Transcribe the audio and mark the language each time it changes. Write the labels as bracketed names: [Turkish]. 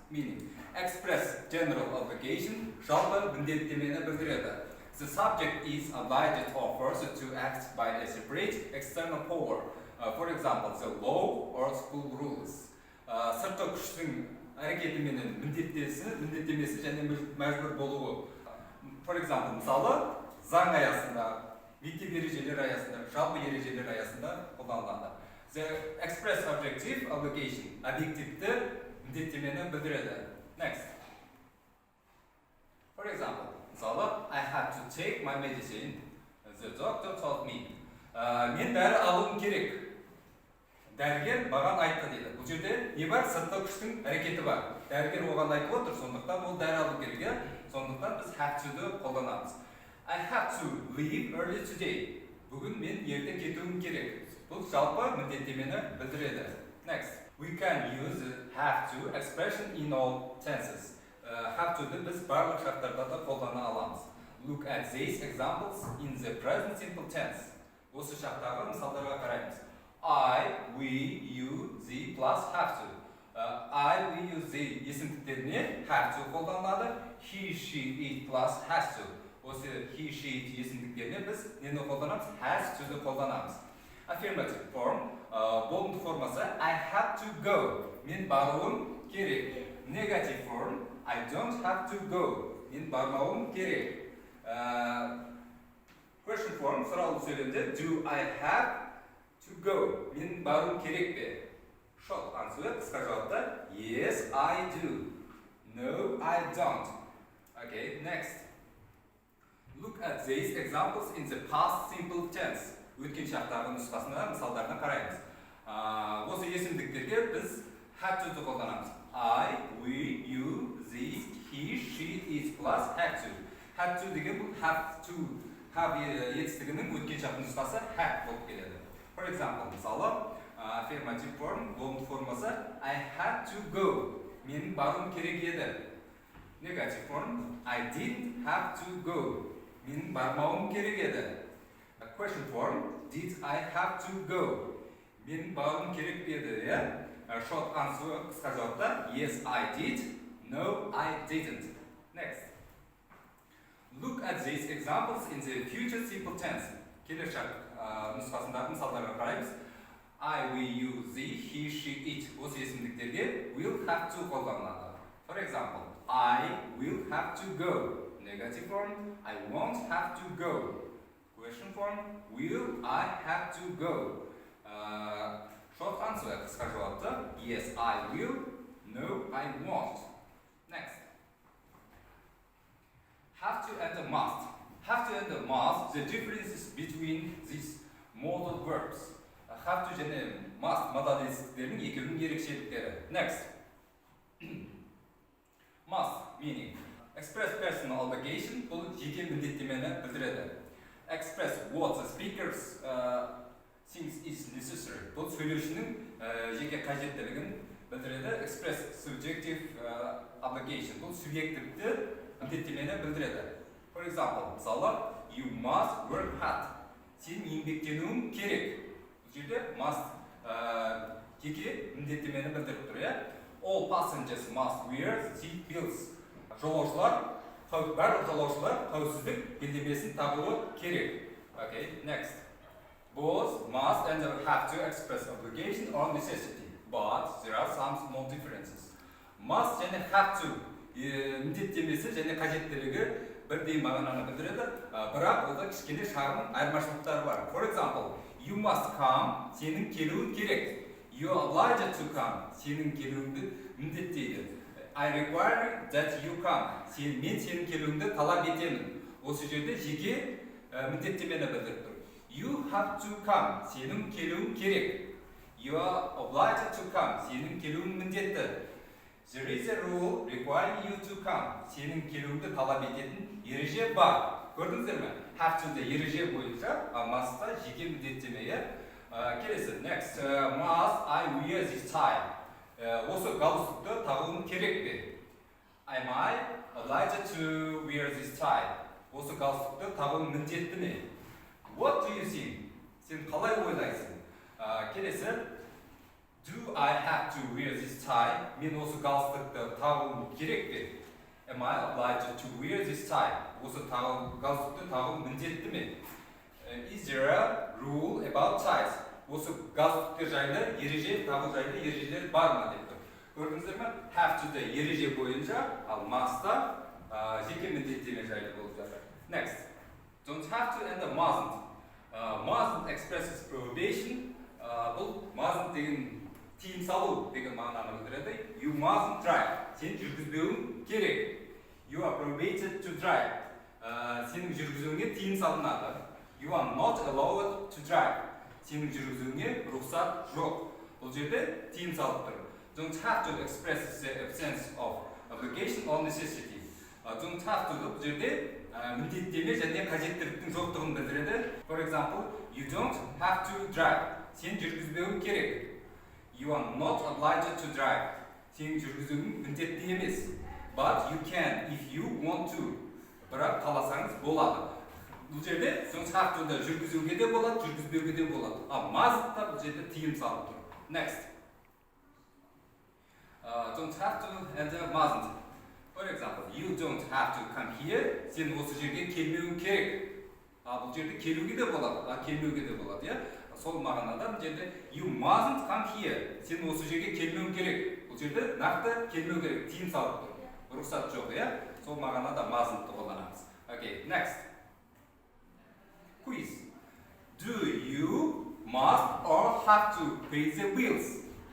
[English] Meaning, express general obligation, [Kazakh] жалпы міндеттемені білдіреді. [English] The subject is obliged or forced to act by a separate external power. For example, the law or school rules. [Kazakh] Сыртқы күштің әрекетіменен міндеттемесі және мәжбүр болуы. [English] For example, [Kazakh] мысалы, заң аясында, мектеп ережелер аясында, жалпы ережелер аясында қолданылады. [English] The express objective obligation, [Kazakh] объективті міндеттемені білдіреді. [English] Next. For example, [Kazakh] мысалы, [English] I have to take my medicine. The doctor told me. [Kazakh] Мен дәрі алуым керек. Дәрігер маған айтты дейді. Бұл жерде не бар? Сыртқы күштің әрекеті бар. Дәрігер оған айтып отыр, сондықтан ол дәрі алу керек. Сондықтан біз have to-ды қолданамыз. [English] I have to leave early today. [Kazakh] Бүгін мен ерте кетуім керек. Бұл жалпы міндеттемені білдіреді. [English] Next. We can use have to expression in all tenses. [Kazakh] Have to'ды біз барлық шарттарда да қолдана аламыз. [English] Look at these examples in the present simple tense. [Kazakh] Осы шарттағы мысалдарға қараймыз. [English] I, we, you, they plus have to. I, we, you, they [Kazakh] есімдіктеріне [English] have to қолданылады. He, she, it plus has to. [Kazakh] Осы he, she, it есімдіктеріне біз нені қолданамыз? Has to'ды қолданамыз. [English] Affirmative form, [Kazakh] болымды формасы [English] I have to go. [Kazakh] Мен баруым керек. [English] Negative form, I don't have to go. [Kazakh] Мен бармауым керек. [English] Question form, [Kazakh] сұраулы сөйлемде [English] do I have to go? [Kazakh] Мен баруым керек пе? [English] Short answer, [Kazakh] қысқа жауапта [English] yes, I do. No, I don't. Okay, next. Look at these examples in the past simple tense. [Kazakh] Өткен шақтағы нұсқасында мысалдарына қараймыз. Осы есімдіктерге біз [English] have to'ды [Kazakh] қолданамыз. [English] I, we, you, they, he, she, it plus have to. Have to [Kazakh] деген бұл [English] have to. [Kazakh] Have етістігінің өткен шақтың нұсқасы have болып келеді. [English] For example, [Kazakh] мысалы, [English] affirmative form, [Kazakh] болымды формасы [English] I had to go. [Kazakh] Менің баруым керек еді. [English] Negative form, I didn't have to go. [Kazakh] Менің бармауым керек еді. [English] Question form, did I have to go? [Kazakh] Мен баруым керек еді, [English] Short answer, [Kazakh] қысқа жауапта [English] yes, I did. No, I didn't. Next. Look at these examples in the future simple tense. [Kazakh] Келер шарт нұсқасындағы мысалдарға қараймыз. [English] I, we, you, they, he, she, it. [Kazakh] Осы есімдіктерге will have to қолданылады. [English] For example, I will have to go. Negative form, I won't have to go. Question form, will I have to go? Short answer, [Kazakh] қысқа жауапты [English] yes, I will. No, I won't. Next. Have to and must. Have to and must, the differences between these modal verbs. [Kazakh] Have to және must modal етістіктерінің екеуінің ерекшеліктері. [English] Next. Must, meaning express personal obligation, [Kazakh] бұл жеке міндеттемені білдіреді. [English] Express what the speakers thinks is necessary. [Kazakh] Бұл сөйлеушінің жеке қажеттілігін білдіреді. [English] Express subjective obligation. [Kazakh] Бұл субъективті міндеттемені білдіреді. [English] For example, [Kazakh] мысалы, [English] you must work hard. [Kazakh] сен еңбектенуің керек. Бұл жерде must жеке міндеттемені білдіріп тұр, иә? [English] All passengers must wear seat belts. [Kazakh] Барлық жолаушылар қауіпсіздік белдемесін тағуы керек. [English] Okay, next. Both must and have to express obligation or necessity, but there are some small differences. [Kazakh] Must және have to міндеттемесі және қажеттілігі бірдей мағынаны білдіреді, бірақ онда кішкене шағын айырмашылықтар бар. [English] For example, you must come, [Kazakh] сенің келуің керек. [English] You are obliged to come, [Kazakh] сенің келуіңді міндеттейді. [English] I require that you come, [Kazakh] мен сенің келуіңді талап етемін. Осы жерде жеке міндеттемені білдіріп тұр. [English] You have to come, [Kazakh] сенің келуің керек. [English] You are obliged to come, [Kazakh] сенің келуің міндетті. [English] There is a rule requiring you to come, [Kazakh] сенің келуіңді талап ететін ереже бар. Көрдіңіздер ме? Have to де ереже бойынша, must'та жеке міндеттеме. Келесі, [English] next, must I wear this tie? [Kazakh] Осы галстукты тағуым керек пе? [English] Am I obliged to wear this tie? [Kazakh] Осы галстукты тағуым міндетті ме? [English] What do you think? [Kazakh] Сен қалай ойлайсың? Келесі, [English] do I have to wear this tie? [Kazakh] Мен осы галстукты тағуым керек пе? [English] Am I obliged to wear this tie? [Kazakh] Осы галстукты тағуым міндетті ме? [English] Is there a rule about ties? [Kazakh] Осы галстуктер жайлы ереже, тағу жайлы ережелер бар ма деп тұр. Көрдіңіздер ме? Have to де ереже бойынша, ал must'та жеке міндеттеме жайлы болып жатыр. [English] Next. Don't have to and mustn't. Mustn't expresses prohibition. [Kazakh] Бұл mustn't деген тыйым салу деген мағынаны білдіреді. [English] You mustn't drive. [Kazakh] Сен жүргізбеуің керек. [English] You are prohibited to drive. [Kazakh] Сенің жүргізуіңе тыйым салынады. [English] You are not allowed to drive. [Kazakh] Сенің жүргізуіңе рұқсат жоқ. Бұл жерде тыйым салып тұр. [English] Don't have to express the absence of obligation or necessity. [Kazakh] Don't have to бұл жерде міндеттеме және қажеттіліктің жоқтығын білдіреді. [English] For example, you don't have to drive. [Kazakh] Сен жүргізбеуің керек. [English] You are not obliged to drive. [Kazakh] Сен жүргізуің міндетті емес. [English] But you can if you want to. [Kazakh] Бірақ қаласаңыз болады. Бұл жерде don't have to да жүргізуге де болады, жүргізбеуге де болады. Must'та бұл жерде тыйым салып тұр. [English] Next. Don't have to and mustn't. For example, you don't have to come here. [Kazakh] Сен осы жерге келмеуің керек. Бұл жерде келуге де болады, келмеуге де болады, иә? Сол мағынада бұл жерде [English] you mustn't come here. [Kazakh] Сен осы жерге келмеуің керек. Бұл жерде нақты келмеу керек, тыйым салып тұр. Рұқсат жоқ, иә? Сол мағынада mustn'ты қолданамыз. [English] Okay, next. Quiz. Do you must or have to pay the bills?